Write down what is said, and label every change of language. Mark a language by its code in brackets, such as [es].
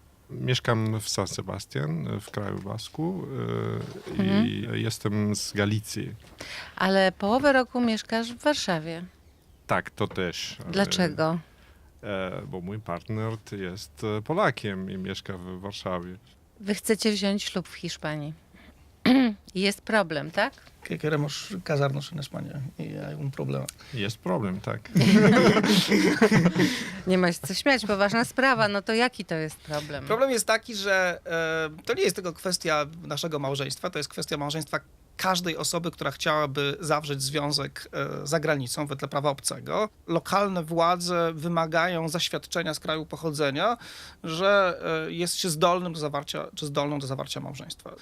[pl] Mieszkam w San Sebastian, w kraju Basku i jestem z Galicji. Ale połowę roku mieszkasz w Warszawie. Tak, to też. Dlaczego? Bo mój partner jest Polakiem i mieszka w Warszawie. Wy chcecie wziąć ślub w Hiszpanii. Jest problem, tak? [es] Queremos casarnos en España y hay un problema. [pl] Jest problem, tak. Nie ma się co śmiać, poważna sprawa. No to jaki to jest problem? Problem jest taki, że to nie jest tylko kwestia naszego małżeństwa, to jest kwestia małżeństwa każdej osoby, która chciałaby zawrzeć związek za granicą wedle prawa obcego. Lokalne władze wymagają zaświadczenia z kraju pochodzenia, że jest się zdolnym do zawarcia, czy zdolną do zawarcia małżeństwa.